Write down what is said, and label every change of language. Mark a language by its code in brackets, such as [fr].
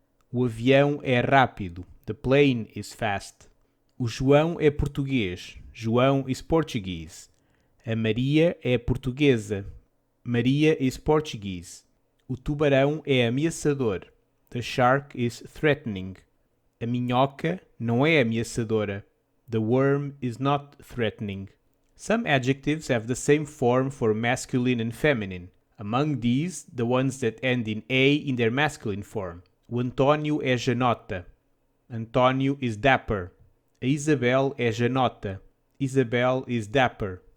[pt] O avião é rápido. [en] The plane is fast. [pt] O João é português. [en] João is Portuguese. [pt] A Maria é portuguesa. [en] Maria is Portuguese. [pt] O tubarão é ameaçador. [en] The shark is threatening. [pt] A minhoca não é ameaçadora. [en] The worm is not threatening. Some adjectives have the same form for masculine and feminine. Among these, the ones that end in A in their masculine form. [pt] O Antônio é janota. [en] Antônio is dapper. [pt] A Isabel é janota. [en] Isabel is dapper.